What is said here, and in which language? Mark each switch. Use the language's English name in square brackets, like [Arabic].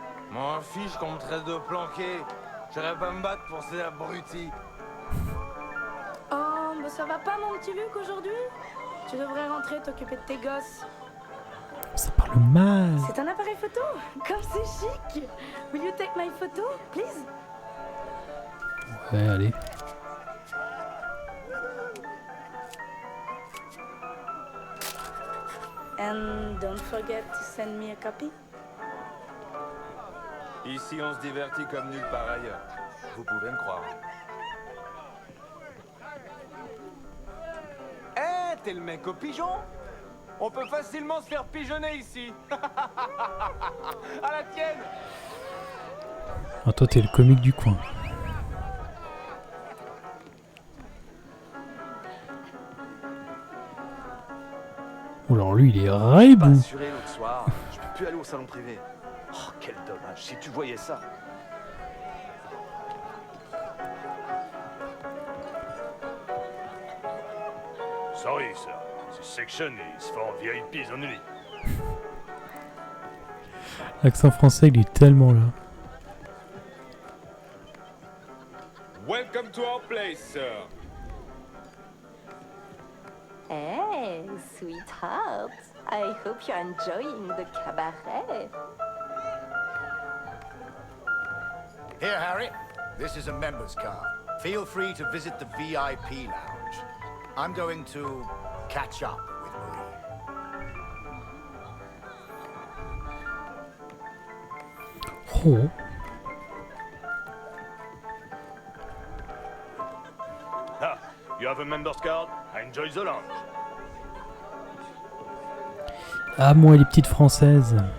[French] M'en fiche qu'on me traite de planqué. J'irai pas me battre pour ces abrutis. Oh, bah ça va pas mon petit Luc aujourd'hui? Tu devrais rentrer t'occuper de tes gosses. Ça parle mal. C'est un appareil photo? Comme c'est chic! [English] Will you take my photo, please? [French] Ouais, allez. [English] And don't forget to send me a copy. [French] Ici, on se divertit comme nulle part ailleurs. Vous pouvez me croire. Eh, t'es le mec au pigeon? On peut facilement se faire pigeonner ici. À la tienne. Ah, toi, t'es le comique du coin. Oh, alors lui, il est raibou. Pas assuré l'autre soir, je peux plus aller au salon privé. Oh, quel dommage, si tu voyais ça. [English] Sorry, sir. This section is for VIPs only. [French] L'accent français, il est tellement là. [English] Welcome to our place, sir. Hey, sweetheart. I hope you're enjoying the cabaret. Here, Harry. This is a member's card. Feel free to visit the VIP lounge. I'm going to catch up with Marie. Oh. Ah, you have a member's card? Enjoy the lounge. [French] Ah, moi, les petites françaises.